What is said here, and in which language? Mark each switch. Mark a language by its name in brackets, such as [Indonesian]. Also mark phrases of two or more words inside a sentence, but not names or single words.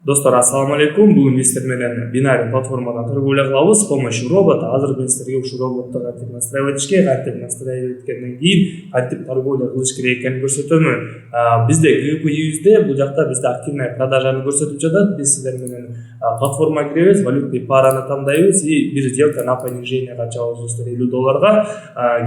[Kyrgyz] Достор, [Arabic] ассаламу алейкум. [Kyrgyz] Бүгін біз сіздер менен бинарий платформадан торговля кылабыз [Russian] с помощью робота. [Kyrgyz] Азыр мен сіздерге ушу роботты кантип настраивать эткенден кийин кантип торговля кылыш керек экенин көрсөтөмүн. Бизде GPU'де бул жакта бизде [Russian] активная продажаны [Kyrgyz] көрсөтүп жатат. Биз сиздер менен платформага киребиз, [Russian] валютный параны [Kyrgyz] тандайбыз и бир [Russian] сделка на понижение [Kyrgyz] качабыз достор $50.